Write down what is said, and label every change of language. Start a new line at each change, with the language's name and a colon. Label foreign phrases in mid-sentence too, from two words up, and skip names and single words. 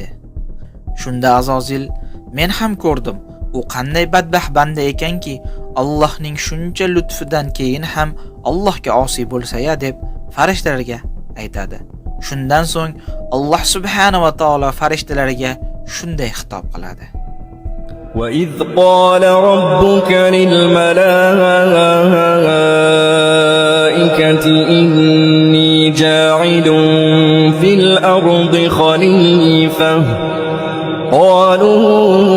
Uzbek: Shunda Azozil: "Men ham ko'rdim. U qanday badbaxt banda ekanki, Allohning shuncha lutfidan keyin ham Allohga osiy bo'lsa-ya" deb farishtalarga aytadi. Shundan so'ng Alloh
Arabic: سبحانه وتعالى
Uzbek: farishtalarga shunday xitob qiladi:
Arabic: وَإِذْ قَالَ رَبُّكَ لِلْمَلَائِكَةِ إِنِّي جَاعِلٌ فِي الْأَرْضِ خَلِيفَةً قَالُوا